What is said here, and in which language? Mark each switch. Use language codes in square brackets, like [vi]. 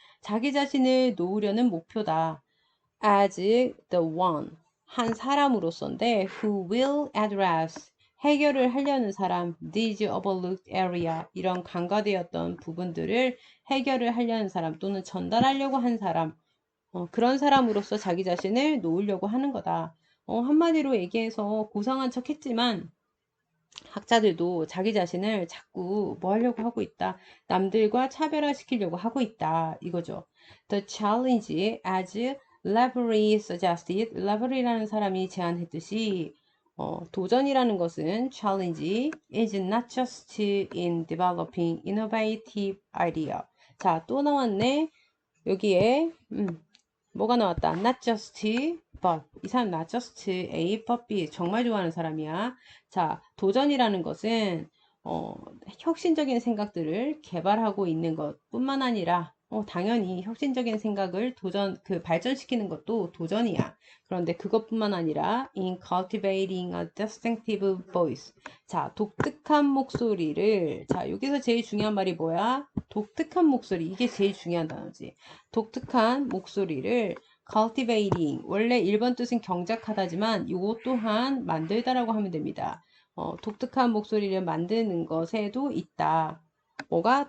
[ko] 자기 자신을 놓으려는 목표다. [en] as the one, [ko] 한 사람으로서인데 [en] who will address, [ko] 해결을 하려는 사람, [en] these overlooked area, [ko] 이런 간과되었던 부분들을 해결을 하려는 사람 또는 전달하려고 한 사람, 그런 사람으로서 자기 자신을 놓으려고 하는 거다. 한마디로 얘기해서 고상한 척 했지만 학자들도 자기 자신을 자꾸 뭐 하려고 하고 있다. 남들과 차별화시키려고 하고 있다. 이거죠. [en] The challenge, as Lavery suggested, [ko] 라버리라는 사람이 제안했듯이 도전이라는 것은 [en] challenge is not just in developing innovative idea. [ko] 자, 또 나왔네. 여기에 뭐가 나왔다. [en] Not just but. [ko] 이 사람 [en] not just A but B [ko] 정말 좋아하는 사람이야. 자, 도전이라는 것은 혁신적인 생각들을 개발하고 있는 것뿐만 아니라 당연히 혁신적인 생각을 발전시키는 것도 도전이야. 그런데 그것뿐만 아니라 [en] in cultivating a distinctive voice. [ko] 자, 독특한 목소리를, 자, 여기서 제일 중요한 말이 뭐야? 독특한 목소리. 이게 제일 중요한 단어지. 독특한 목소리를 cultivating, 원래 1번 뜻은 경작하다지만 이것 또한 만들다라고 하면 됩니다. 독특한 목소리를 만드는 것에도 있다. 뭐가?